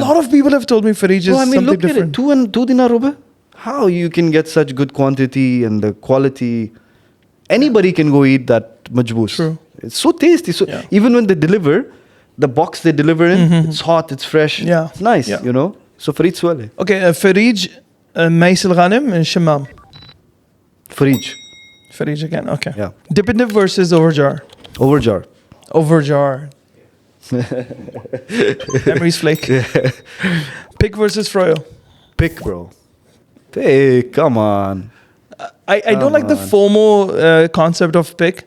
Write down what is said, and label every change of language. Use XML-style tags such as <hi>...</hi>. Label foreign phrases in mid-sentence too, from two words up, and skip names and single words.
<en>lot of people have told me Fareed is Bro, I mean, something look different. at it. Two dinar rubah. How you can get such good quantity and the quality? Anybody can go eat that majboos. True. It's so tasty. So Yeah. even when they deliver, the box they deliver in, it's hot, it's fresh. Yeah. It's nice, Yeah. you know. So Fareed Sohaili. Okay, Fareed, Maisal Ghanem, and Shamam. Fareed. Fareed again, okay. Yeah. Dip and dip versus Overjar. Overjar. Overjar. Memories flake. Pick versus Froyo. Pick, bro. Pick. Come on. I don't like the FOMO concept of pick.</en>